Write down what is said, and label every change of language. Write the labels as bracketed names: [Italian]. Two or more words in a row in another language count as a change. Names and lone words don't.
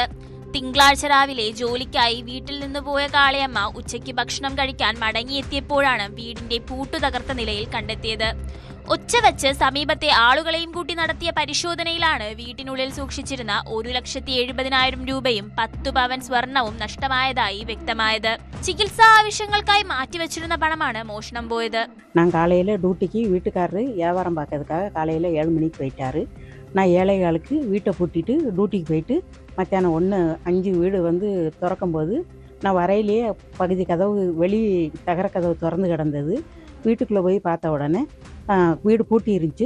[Malayalam] തിങ്കളാഴ്ച രാവിലെ ജോലിക്കായി വീട്ടിൽ നിന്ന് പോയ കാളിയമ്മ ഉച്ചയ്ക്ക് ഭക്ഷണം കഴിക്കാൻ മടങ്ങിയെത്തിയപ്പോഴാണ് വീടിന്റെ പൂട്ടു തകർത്ത നിലയിൽ കണ്ടെത്തിയത്. ഒച്ചവെച്ച് സമീപത്തെ ആളുകളെയും കൂട്ടി നടത്തിയ പരിശോധനയിലാണ് വീട്ടിനുള്ളിൽ സൂക്ഷിച്ചിരുന്ന 1,70,70,000 രൂപയും 10 പവൻ സ്വർണവും നഷ്ടമായതായി വ്യക്തമായത്. ചികിത്സാ ആവശ്യങ്ങൾക്കായി മാറ്റിവെച്ചിരുന്ന പണമാണ് മോഷണം പോയത്. [Tamil] நான் காலையில் டியூட்டிக்கு வீட்டுக்காரரு வியாபாரம் பார்க்கறதுக்காக காலையில் 7 மணிக்கு போயிட்டாரு. நான் 7:15க்கு வீட்டை பூட்டிட்டு டியூட்டிக்கு போயிட்டு மத்தியானம் 1:05 வீடு வந்து திறக்கும்போது நான் வரையிலேயே பகுதி கதவு வெளி தகர கதவு திறந்து கிடந்தது. வீட்டுக்குள்ளே போய் பார்த்த உடனே வீடு பூட்டி இருந்துச்சு.